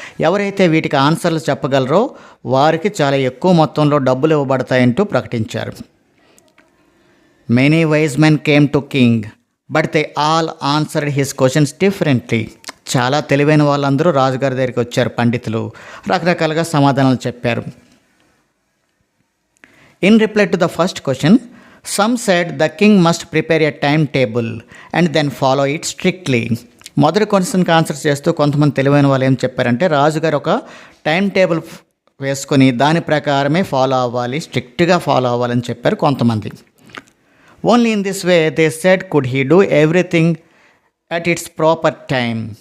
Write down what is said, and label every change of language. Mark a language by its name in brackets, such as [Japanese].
[Telugu] ఎవరైతే వీటికి ఆన్సర్లు చెప్పగలరో వారికి చాలా ఎక్కువ మొత్తంలో డబ్బులు ఇవ్వబడతాయంటూ ప్రకటించారు. [English] Many wise men came to king but they all answered his questions differently. [Telugu] చాలా తెలివైన వాళ్ళందరూ రాజుగారి దగ్గరికి వచ్చారు. పండితులు రకరకాలుగా సమాధానాలు చెప్పారు. [English] In reply to the first question, some said the king must prepare a timetable and then follow it strictly. [Telugu] మొదటి క్వశ్చన్కి ఆన్సర్ చేస్తూ కొంతమంది తెలివైన వాళ్ళు ఏం చెప్పారంటే రాజుగారు ఒక టైం టేబుల్ వేసుకొని దాని ప్రకారమే ఫాలో అవ్వాలి, స్ట్రిక్ట్గా ఫాలో అవ్వాలని చెప్పారు కొంతమంది. [English] Only in this way they said could he do everything at its proper time.